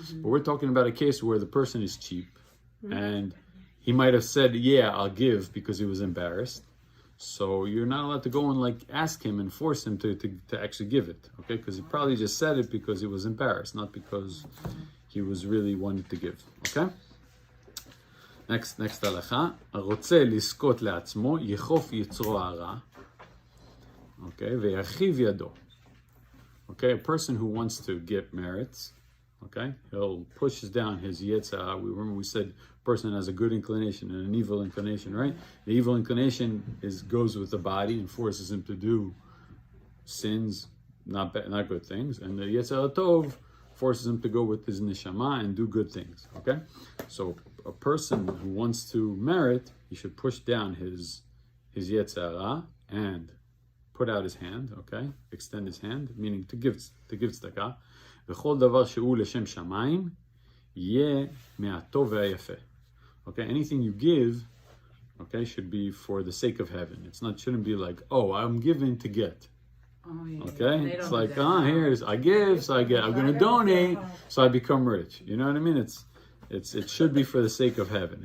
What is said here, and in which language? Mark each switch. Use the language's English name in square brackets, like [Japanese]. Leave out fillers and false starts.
[English] But we're talking about a case where the person is cheap and he might have said, yeah, I'll give because he was embarrassed. So you're not allowed to go and like ask him and force him to actually give it. Okay? Because he probably just said it because he was embarrassed, not because he was really wanting to give. Okay? Next הלכה. [Hebrew] הרוצה לזכות לעצמו, יחוף יצרו הרע. [English] Okay, [Hebrew] וירחיב ידו. [English] Okay, a person who wants to get merits, Okay, he'll pushes down his Yetzirah. We said person has a good inclination and an evil inclination, right? The evil inclination goes with the body and forces him to do sins, not good things, and the Yetzirah Tov forces him to go with his neshama and do good things. Okay, so a person who wants to merit, he should push down his Yetzirah and put out his hand. Okay, extend his hand, meaning to give tzedakah. [Hebrew] וכל דבר שהוא לשם שמיים יהיה מהטוב והיפה. [English] Okay, anything you give, okay, should be for the sake of heaven. Shouldn't be like, oh, I'm giving to get. Oh, yeah. Okay, They it's don't like, do that. here's I give, so I get. I'm gonna donate, so I become rich. You know what I mean? It should be for the sake of heaven.